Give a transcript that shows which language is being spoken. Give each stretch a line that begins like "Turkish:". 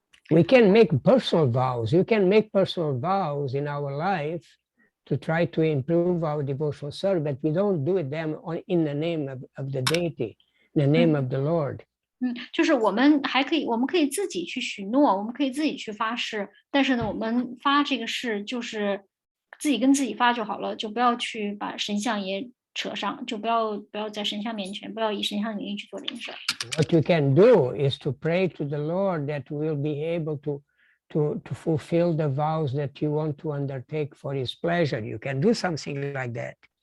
English: We can make personal vows. You can make personal vows in our life to try to improve our devotional service, but we don't do them in the name of the deity, in the name of the Lord.
Chinese: 就是我们可以自己去许诺，我们可以自己去发誓，但是呢，我们发这个誓就是自己跟自己发就好了，就不要去把神像也扯上，就不要在神像面前，不要以神像名义去做这件事。
English: What you can do is to pray to the Lord that we'll be able to fulfill the vows that you want to undertake for His pleasure. You can do something like that.